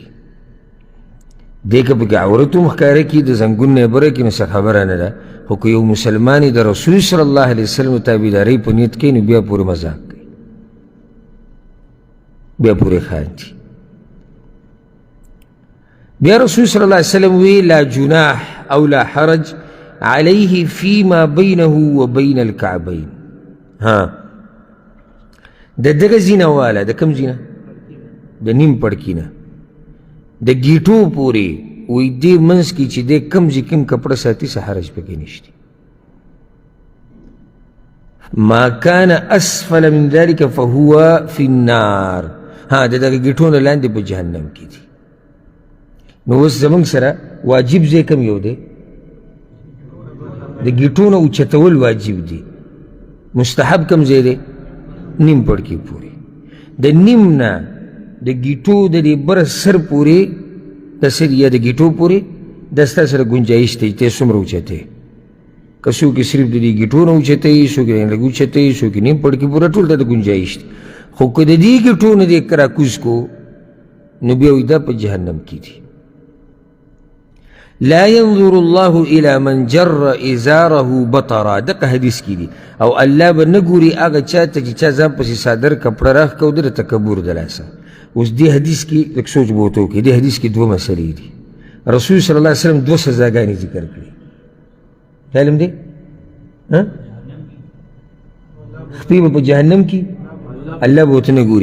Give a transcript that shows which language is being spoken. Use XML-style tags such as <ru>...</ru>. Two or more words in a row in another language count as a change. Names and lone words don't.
<ps>دې که پکې عورت هم ښکاره کړي، د زنګون نه یې بره کړي، نو څه خبره نه ده. خو که یو مسلمان د رسول</ps> <ar>صلی الله علیه وسلم</ar> <ps>تابعدارۍ په نیت کوي، نو بیا پورې مذاق کوي، بیا پورې خاندي. بیا رسول</ps> <ar>صلی الله علیه وسلم وی لا جناح او لا حرج علیه فیما بینه و بین الکعبین.</ar> <ps>د دغه زینه والا، د کوم زینه؟ د نیم پړکي نه د ګیټو پورې وی دې منځ کې چې دی کم ځای کوم کپړه ساتي، څه حرج پکې نشته.</ps> <ar>ما کان اسفل من ذلک فهو فی النار.</ar> <ps>د دغه ګیټو نه لاندې په جهنم کې دي. نو اوس زموږ سره واجب ځای کوم یو دی؟ د ګیټو نه اوچتول واجب دی. مستحب کوم ځای دی؟ نیم پړکي پورې. د نیم نه د ګیټو د دې بره سر پورې، د سر یا د ګیټو پورې دا ستا سره ګنجایش دی ته څومره اوچتې. که څوک یې صرف د دې ګیټو نه اوچتوي، څوک یې لږ اوچتوي، څوک یې نیم پړکي پوره، ټول دا د ګنجایش دی. خو که د دې ګیټو نه دې راکوز کو، نو بیا وایي دا په جهنم کې دي.</ps> <ar>لا ينظر الله الى من جر ازاره بطرا،</ar> <ps>دغه حدیث کې دي. او الله به نه ګوري هغه چا ته چې چا ځان پسې صادر کپړه راښکوده د تکبر د لاسه. اوس دې حدیث کې لږ سوچ به ورته وکړي. دې حدیث کې دوه مسلې دي. رسول</ps> <ar>صلی الله علیه وسلم</ar> <ps>دوه سزاګانې ذکر کړي. علم دی خپې به په جهنم کې الله به ورته نه ګوري.</ps>